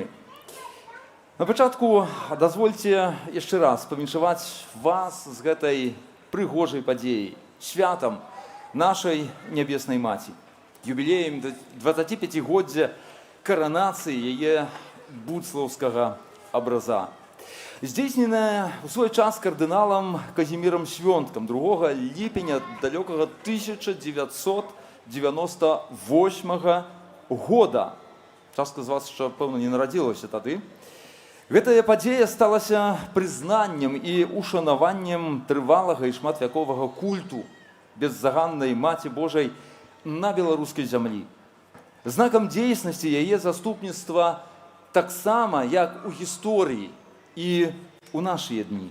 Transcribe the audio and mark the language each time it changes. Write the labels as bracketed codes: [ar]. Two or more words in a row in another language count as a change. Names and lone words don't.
[be] На пачатку дазвольце яшчэ раз павіншаваць вас з гэтай прыгожай падзеяй, святам нашай нябеснай маці, юбілеем 25-годдзя каранацыі яе буцлаўскага абраза, здзейсненая ў свой час кардыналам Казімірам Свёнткам 2 ліпеня далёкага 1998 года. Частка з вас, [uk] що, певно, [be] не нарадзілася тады. Гэтая падзея сталася прызнаннем і ушанаваннем трывалага і шматвяковага культу беззаганнай Маці Божай на беларускай зямлі. Знакам дзейснасці яе заступніцтва таксама, як у гісторыі і у нашыя дні.